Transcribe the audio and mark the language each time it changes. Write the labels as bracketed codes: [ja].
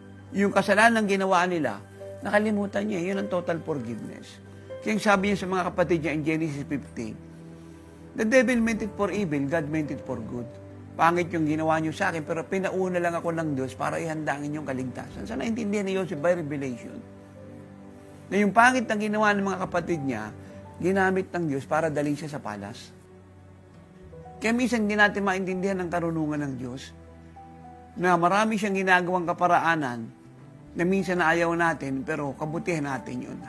[tl] Yung kasalanan ginawa nila, nakalimutan niya, yun ang total forgiveness. Kaya sabi niya sa mga kapatid niya [en] in Genesis 15, the devil meant it for evil, God meant it for good. [tl] Pangit yung ginawa niyo sa akin, pero pinauna lang ako ng Diyos para ihanda ang inyong kaligtasan. Sana naintindihan ni Joseph by revelation. Na yung pangit na ginawa ng mga kapatid niya, ginamit ng Diyos para dalhin siya sa palas. Kaya minsan hindi natin maintindihan ang karunungan ng Diyos na marami siyang ginagawang kaparaanan na minsan na ayaw natin, pero kabutihan natin yun.